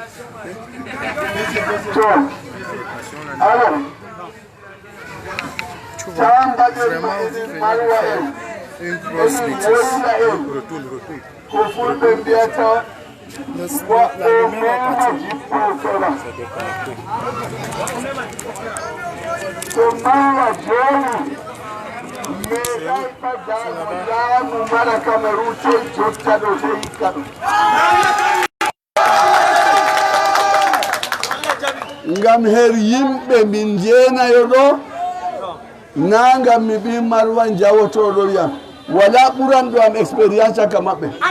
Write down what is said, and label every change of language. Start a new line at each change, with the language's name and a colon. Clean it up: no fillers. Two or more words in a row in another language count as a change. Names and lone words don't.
French: Alors, tu vois, vraiment, vous venez de faire une grosse bêtise. Retourne. La lumière va partir. C'est déconnecté.
Fula: ngam her yimɓe min jeenayo ɗo na ngam mi ɓi Maroua jawotoɗo yam wala ɓuranɗo am expérience caka maɓɓe